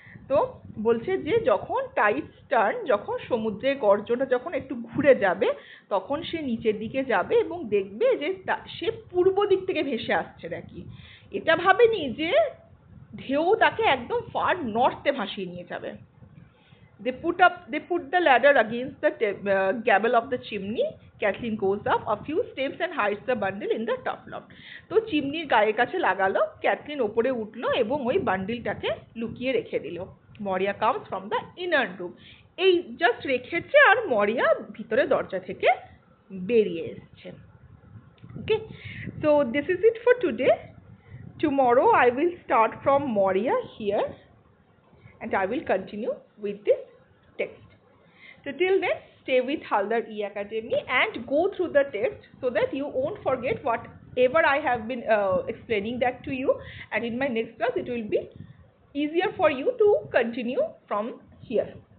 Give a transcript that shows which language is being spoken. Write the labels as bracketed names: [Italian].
[Bangla] তো বলছে যে যখন টাইডস টার্ন, যখন সমুদ্রের গর্জনটা যখন একটু ঘুরে যাবে, তখন সে নিচের দিকে যাবে এবং দেখবে যে সে পূর্ব দিক থেকে ভেসে আসছে নাকি। এটা ভাবেনি যে ঢেউ তাকে একদম ফার নর্থে ভাসিয়ে নিয়ে যাবে। [English] They put the ladder against the gable of the chimney. Kathleen goes up a few steps and hides the bundle in the top loft. [Bangla] তো চিমনির গায়ের কাছে লাগালো, ক্যাথলিন ওপরে উঠলো এবং ওই বান্ডিলটাকে লুকিয়ে রেখে দিল। মরিয়া [English] Comes from the inner room. [Bangla] এই জাস্ট রেখেছে আর মরিয়া ভিতরে দরজা থেকে বেরিয়ে এসছে। [English] Okay, so this is it for today. Tomorrow I will start from Moria here and I will continue with this text. So till then, stay with Haldar E-Academy and go through the text so that you won't forget whatever I have been explaining that to you, and in my next class it will be easier for you to continue from here.